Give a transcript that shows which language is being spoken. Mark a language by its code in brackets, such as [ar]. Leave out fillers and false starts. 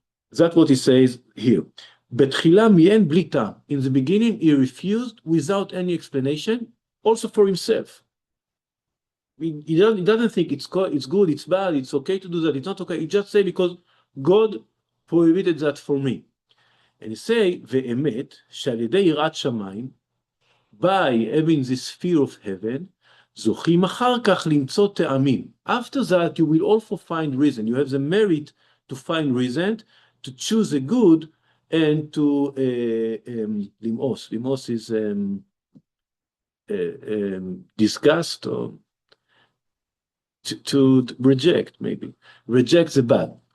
[en] That's what he says here. [he] בתחילה מאין בלי טעם. [en] In the beginning, he refused without any explanation, also for himself. He doesn't think it's good, it's bad, it's okay to do that, it's not okay. He just say because God prohibited that for me. And he say, [he] ואמת, שעל ידי יראת שמיים, [en] by having this fear of heaven, [he] זוכים אחר כך למצוא טעמים. [en] After that, you will also find reason. You have the merit to find reason, to choose a good, and to limos. Limos is disgust or to reject, maybe. Reject the bad.